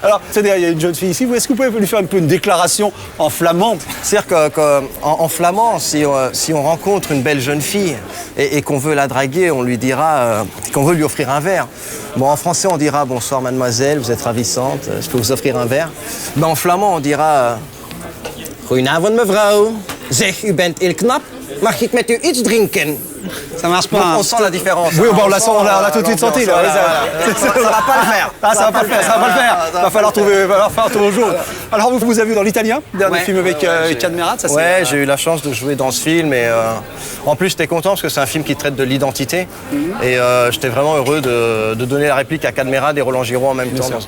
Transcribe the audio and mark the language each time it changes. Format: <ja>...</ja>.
<fr>Alors, c'est-à-dire, il y a une jeune fille ici. Est-ce que vous pouvez lui faire un peu une déclaration en flamand? C'est-à-dire qu'en flamand, si on rencontre une belle jeune fille et qu'on veut la draguer, on lui dira qu'on veut lui offrir un verre. Bon, en français, on dira « Bonsoir mademoiselle, vous êtes ravissante, je peux vous offrir un verre ». Mais en flamand, on dira</fr> <nl>« Goedenavond mevrouw, zeg u bent heel knap, mag ik met u iets drinken ?»</nl> <fr>Ça marche pas. Donc, hein. on sent la différence. Oui, bon, on l'a tout de suite senti. Là. Ça va pas le faire. Ah, ça va pas le faire, ça va pas le faire. Il va falloir faire trouver au jour. Alors, vous avez vu dans l'Italien, dernier Ouais. film avec Cadmerat, ça c'est... Ouais, j'ai eu la chance de jouer dans ce film et en plus j'étais content parce que c'est un film qui traite de l'identité et j'étais vraiment heureux de donner la réplique à Cadmerat et Roland Giraud en même temps.</fr>